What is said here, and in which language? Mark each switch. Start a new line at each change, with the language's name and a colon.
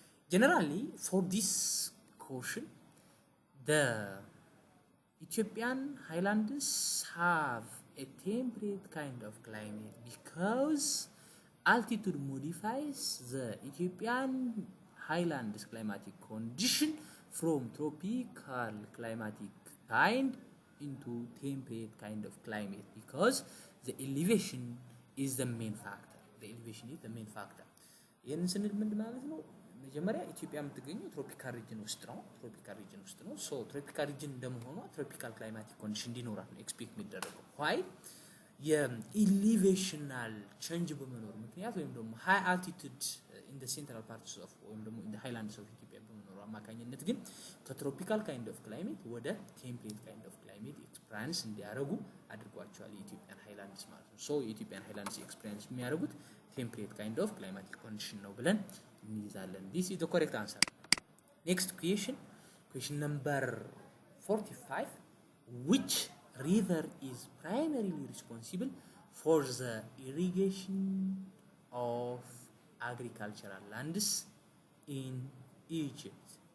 English: Generally for this question the Ethiopian highlands have a temperate kind of climate because altitude modifies the Ethiopian highlands climatic condition from tropical climatic kind into temperate kind of climate because the elevation is the main factor. The elevation is the main factor.
Amharic: ይሄንን ስንል ምን ማለት ነው? መጀመሪያ ኢትዮጵያ የምትገኘው ትሮፒካል ሪጅን ውስጥ ነው። ሶ ትሮፒካል ሪጅን እንደመሆኗ ትሮፒካል ክላይማቲክ ኮንዲሽን እንዲኖራት ነው ኤክስፔክት የሚደረገው። ዋይ የኢሊቬሽናል ቼንጅ በመኖር ምክንያት ወይም ደግሞ ሃይ አልቲቱድ ኢን ዘ ሴንትራል ፓርትስ ኦፍ ወይም ደግሞ ኢን ዘ ሃይላንድስ ኦፍ ኢትዮጵያ በመኖሯ አማካኝነት ግን ከትሮፒካል ካይንድ ኦፍ ክላይሜት ወደ ቴምፕሬት ካይንድ ኦፍ ክላይሜት ኤክስፒሪየንስ እንዲያደርጉ አድርጓቸዋል የኢትዮጵያን ሃይላንድስ ማለት ነው። ሶ የኢትዮጵያን ሃይላንድስ ኤክስፒሪየንስ የሚያደርጉት ቴምፕሬት ካይንድ ኦፍ ክላይማቲክ ኮንዲሽን ነው ብለን እንይዛለን።
English: this is the correct answer. Next question number 45, which river is primarily responsible for the irrigation of agricultural lands in Egypt?